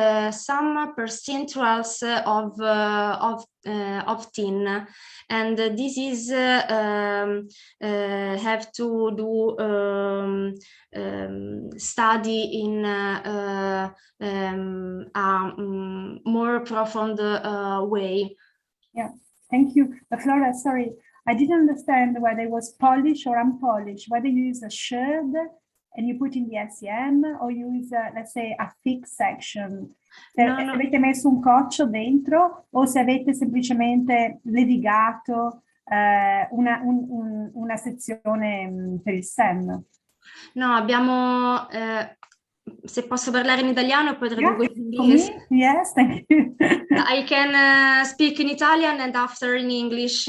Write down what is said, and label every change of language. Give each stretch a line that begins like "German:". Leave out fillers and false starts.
English: some percentuals of tin, and this is have to do study in a more profound way. Yeah, thank you. Flora, sorry, I didn't understand whether it was polished or unpolished, whether you use a sherd and you put in the SEM, or you use, let's say, a fixed section.
Italian: Se avete messo un coccio dentro, o se avete semplicemente levigato una sezione per il SEM. No, abbiamo... se posso parlare in italiano, poi tradurgo in inglese.
English: Yes, thank you. I can speak in Italian and after in English.